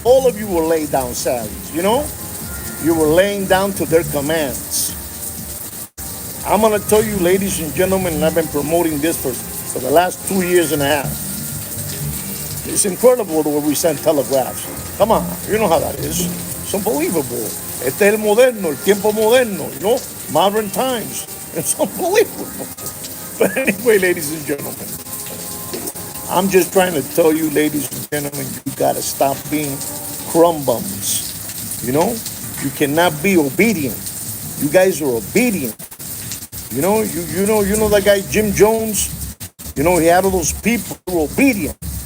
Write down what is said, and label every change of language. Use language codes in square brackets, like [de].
[en] All of you were laid down Sallies, You were laying down to their commands. I'm going to tell you, ladies and gentlemen, and I've been promoting this for the last 2 years and a half. It's incredible the way we send telegraphs. Come on, you know how that is. It's unbelievable. [es] Este es el moderno, el tiempo moderno, [en] modern times. It's unbelievable. But anyway, ladies and gentlemen, I'm just trying to tell you, ladies and gentlemen, you got to stop being crumb bums. You cannot be obedient. You guys are obedient. You know that guy Jim Jones. He had all those people who were obedient.